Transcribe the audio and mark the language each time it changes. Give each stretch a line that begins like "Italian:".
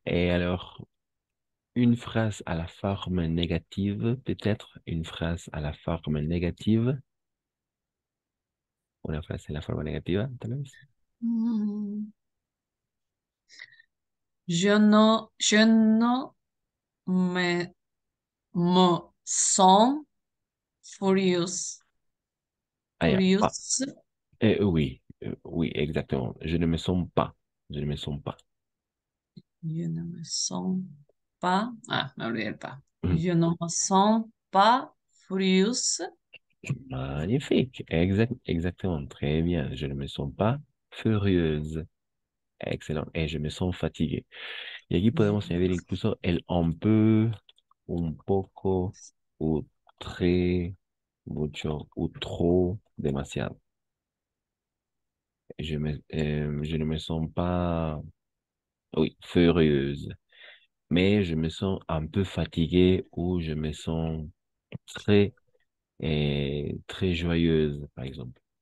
French: Et alors, une phrase à la forme négative, peut-être une phrase à la forme négative.
Spanish: Una frase en la forma negativa, tal vez. Mm.
French: Je no me, me sens furious. Ah, ya. Ah,
English: Furious.
French: oui, oui, exactement. Je ne me sens pas. Je ne me sens pas. Je ne me sens pas. Ah,
Spanish: me olvidé el pas. Mhm.
French: Je ne me sens pas furious. Magnifique. Exactement. Très bien. Je ne me sens pas furieuse. Excellent. Et je me sens fatigué.
Spanish: Y aquí podemos añadir incluso el un peu, un poco, ou très, mucho, ou trop, demasiado.
French: Je ne me sens pas, oui, furieuse. Mais je me sens un peu fatigué ou je me sens très, très joyeuse, par exemple.